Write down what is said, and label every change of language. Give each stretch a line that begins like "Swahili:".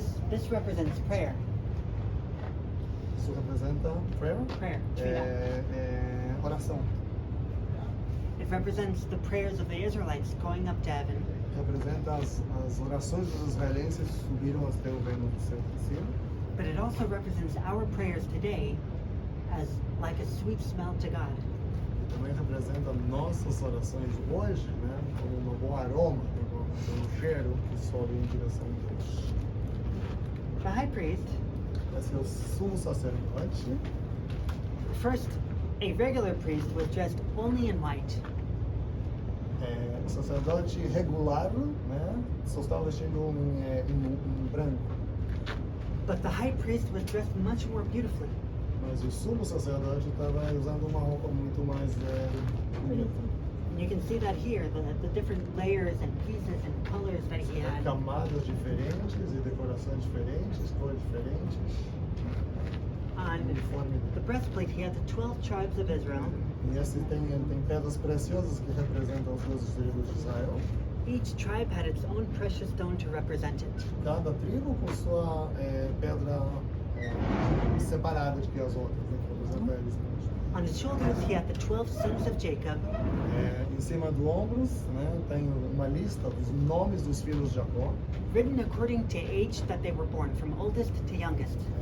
English: This represents prayer.
Portuguese: Isso representa prayer,
English: Prayer. Tefillah.
Portuguese: Oração.
English: It represents the prayers of the Israelites going up to heaven.
Portuguese: Representa as orações dos israelenses que subiram até o reino do céu de cima.
English: But it also represents our prayers today as like a sweet smell to God.
Portuguese: E também representa nossas orações hoje, né, como um bom aroma, um cheiro que sobe em direção a Deus.
English: The high priest,
Portuguese: Esse é o sumo sacerdote.
English: first, a regular priest was dressed only in white.
Portuguese: O sacerdote regular, né, só estava vestindo em branco.
English: But the high priest was dressed much more beautifully.
Portuguese: Mas o sumo sacerdote estava usando uma roupa muito mais bonita.
English: And you can see that here, the different layers and pieces and colors that he had.
Portuguese: Camadas diferentes e decorações diferentes, cores diferentes.
English: On
Portuguese: Uniforme.
English: the breastplate, he had the 12 tribes of Israel.
Portuguese: E esse tem pedras preciosas que representam os 12 tribos de Israel.
English: Each tribe had its own precious stone to represent it.
Portuguese: Cada tribo com sua pedra separada de que as outras, né, que representa eles mesmos.
English: On his shoulders, he had the 12 sons of Jacob.
Portuguese: Em cima do ombros, né, tem uma lista dos nomes dos filhos de Jacó,
English: Written according to age that they were born, from oldest to youngest.